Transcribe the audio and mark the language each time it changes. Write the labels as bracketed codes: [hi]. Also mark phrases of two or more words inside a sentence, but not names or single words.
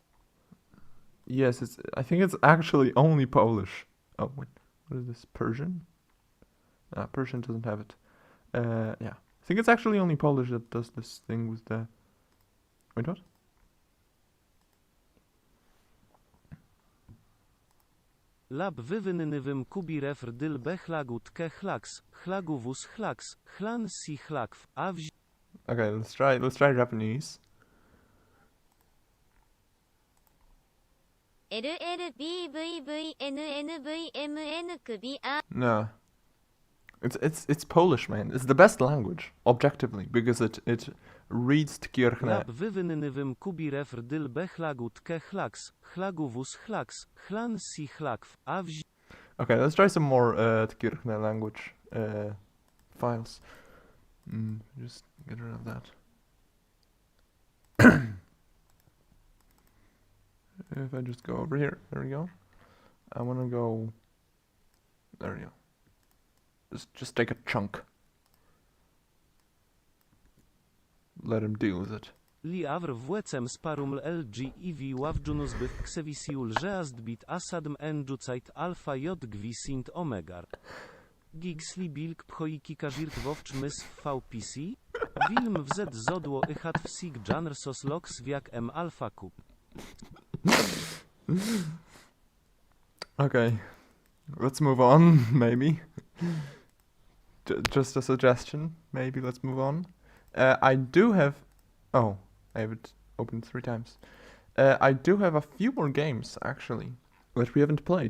[en] Yes, I think it's actually only Polish. Oh, wait. What is this? Persian? Persian doesn't have it. Yeah. I think it's actually only Polish that does this thing with the... Wait, what? Lab wywynynywym kubi refr dyl be chlagut ke chlaks chlaguvus chlaks chlan si chlakw. A wzi... Okay, let's try Japanese. LLBVVNNVMNQBIR. No. It's Polish, man. It's the best language, objectively, because it reads Kirchner. Lab wywynynywym kubi refr dyl be chlagut ke chlaks chlaguvus chlaks chlan si chlakw. A wzi... Okay, let's try some more Kirchner language files. Just get rid of that. If I just go over here, there we go. I want to go. There we go. Just take a chunk. Let him deal with it. Li avr włecem sparum lg ivi ławdżunus bych ksevisiul żeast bit asadm enjucait alfa j gwi sint omegar. Gigsli bilk pchoiki każirt wowcz mys w vpc? Wilm wz zodło ychat w sig janr sos lox wiak m alfa kup. Okay, let's move on, maybe. Just a suggestion, maybe let's move on. I do have... Oh, I have it opened 3 times. I do have a few more games, actually, that we haven't played.